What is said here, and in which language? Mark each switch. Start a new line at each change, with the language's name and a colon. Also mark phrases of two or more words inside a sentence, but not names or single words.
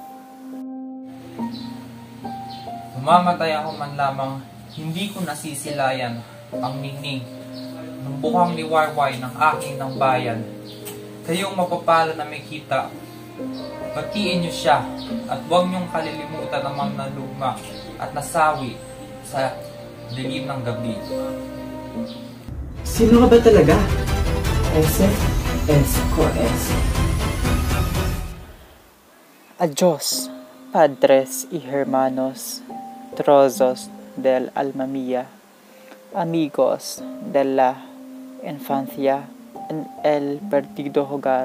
Filipino: Mamamatay ako man lamang, hindi ko nasisilayan ang ningning ng buhang liwayway ng aking ng bayan. Kayong mapapala na may kita, batiin niyo siya at huwag niyong kalilimutan ang mga nalugma at nasawi sa dilim ng gabi. Sino ka ba talaga? S.S.
Spanish: Adios, padres y hermanos, trozos del alma mía, amigos de la infancia en el perdido hogar.